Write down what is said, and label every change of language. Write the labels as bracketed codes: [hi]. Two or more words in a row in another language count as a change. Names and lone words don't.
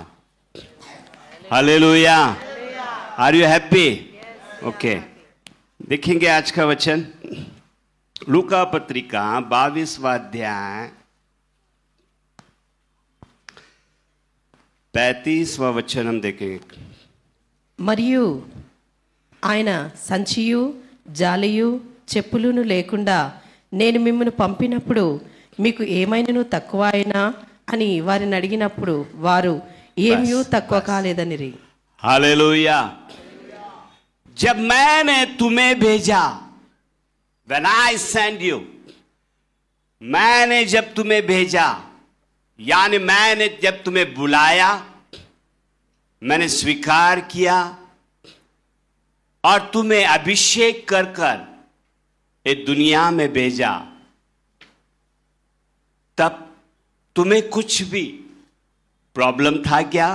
[en] Hallelujah. Are you happy? [hi] ओके, देखेंगे आज का वचन। लूका पत्रिका 22वां अध्याय 35वां वचन हम देखेंगे। [te] మరియు ఆయన సంచియు జాలియు చెప్పులును లేకుండా నేను మిమ్మల్ని పంపినప్పుడు మీకు ఏమైనాను తక్కువ అయినా అని వారిని అడిగినప్పుడు వారు ఏమీ తక్కువ కాలేదనిరి। [hi] हालेलुया। जब मैंने तुम्हें भेजा, [en] when I sent you, [hi] मैंने जब तुम्हें भेजा, यानी मैंने जब तुम्हें बुलाया, मैंने स्वीकार किया और तुम्हें अभिषेक कर कर ये दुनिया में भेजा, तब तुम्हें कुछ भी प्रॉब्लम था क्या?